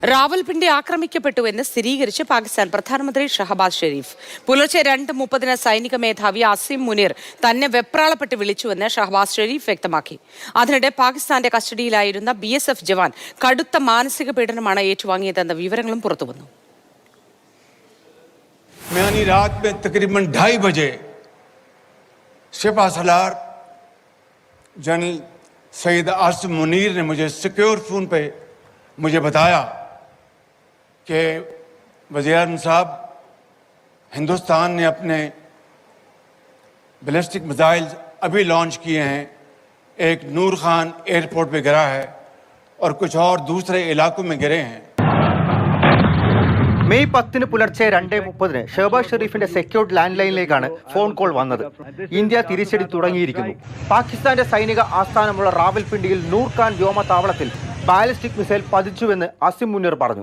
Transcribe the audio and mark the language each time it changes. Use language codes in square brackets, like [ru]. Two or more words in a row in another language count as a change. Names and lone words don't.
[ml] റാവൽപിണ്ടി ആക്രമിക്കപ്പെട്ടുവെന്ന് സ്ഥിരീകരിച്ച് പാകിസ്ഥാൻ പ്രധാനമന്ത്രി ഷഹബാസ് ഷെരീഫ്. പുലർച്ചെ 2:30 സൈനിക മേധാവി അസിം മുനീർ തന്നെ വെപ്രാളപ്പെട്ട് വിളിച്ചുവെന്ന് ഷഹബാസ് ഷെരീഫ് വ്യക്തമാക്കി. അതിനിടെ പാകിസ്ഥാന്റെ കസ്റ്റഡിയിലായിരുന്ന BSF ജവാൻ കടുത്ത മാനസിക പീഡനമാണ് ഏറ്റുവാങ്ങിയതെന്ന വിവരങ്ങളും പുറത്തുവന്നു. [ur] رات میں تقریباً 2:30 بجے سپہ سالار جنرل سید عاصم منیر نے مجھے سیکیور فون پہ مجھے بتایا کہ وزیرِ اعظم صاحب، ہندوستان نے اپنے بیلسٹک میزائل ابھی لانچ کیے ہیں، ایک نور خان ایئرپورٹ پہ گرا ہے اور کچھ اور دوسرے علاقوں میں گرے ہیں. [ml] മെയ് 10 പുലർച്ചെ 2:30 ഷഹബാസ് ഷെരീഫിന്റെ [en] secured land [ml] ലൈനിലേക്കാണ് ഫോൺ കോൾ വന്നത്. ഇന്ത്യ തിരിച്ചടി തുടങ്ങിയിരിക്കുന്നു. പാകിസ്ഥാന്റെ സൈനിക ആസ്ഥാനമുള്ള റാവൽപിണ്ടിയിൽ നൂർ ഖാൻ വ്യോമതാവളത്തിൽ ബാലിസ്റ്റിക് മിസൈൽ പതിച്ചുവെന്ന് അസിം മുനീർ പറഞ്ഞു.